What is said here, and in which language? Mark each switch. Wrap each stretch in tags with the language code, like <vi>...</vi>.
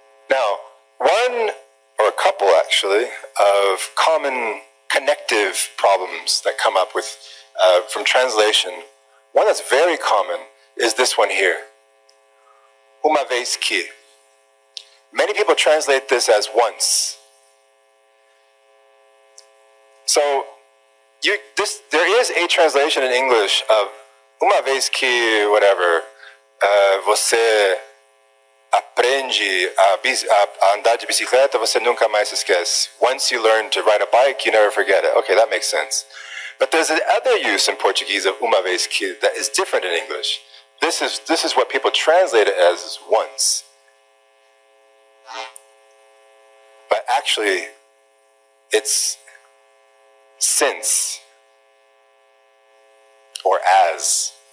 <en>Now, one, or a couple actually, of common connective problems that come up with from translation, one that's very common is this one here.</en> <pt>Uma vez que.</pt> <en>Many people translate this as once. So, there is a translation in English of</en> <pt>uma vez que, whatever, você aprende a andar de bicicleta, você nunca mais se esquece.</pt> <en>Once you learn to ride a bike, you never forget it. Okay, that makes sense. But there's another use in Portuguese of</en> <pt>uma vez que</pt> <en>that is different in English. This is what people translate it as once. But actually, it's since or as.</en>